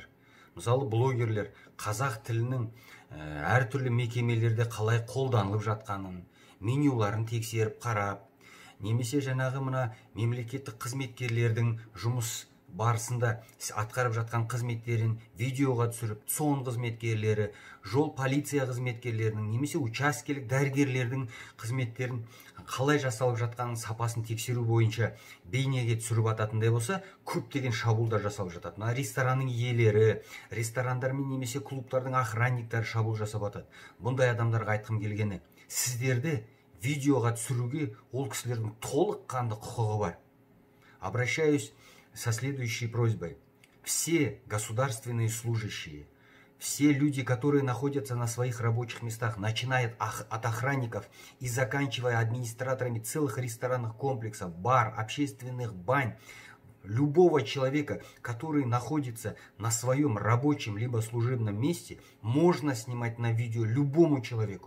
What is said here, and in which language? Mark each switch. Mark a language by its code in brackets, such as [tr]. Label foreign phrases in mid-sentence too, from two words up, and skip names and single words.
[kk] Мысалы, блогерлер қазақ тілінің әртүрлі мекемелерде қалай қолданылып жатқанын, менюларын тексеріп қарап, немесе жаңағы мына мемлекеттік қызметкерлердің жұмыс барысында атқарып жатқан қызметтерін видеоға түсіріп, сон қызметкерлері, жол полиция қызметкерлерінің, немесе учаскелік дәрігерлердің қызметтерін қалай жасалып жатқанын сапасын тексеру бойынша бейнеге түсіріп ататындай болса, көптеген шабуылдар жасалып жатады. Мына ресторанның иелері, ресторандар мен немесе клубтардың охранниктары шабуыл жасап атады. Бұндай адамдарға айтқым келгені, сіздерді видеоға түсіруге ол кісілердің толыққанды құқығы бар. [ru] Обращаюсь со следующей просьбой. Все государственные служащие, все люди, которые находятся на своих рабочих местах, начиная от охранников и заканчивая администраторами целых ресторанных комплексов, бар, общественных бань, любого человека, который находится на своем рабочем либо служебном месте, можно снимать на видео любому человеку.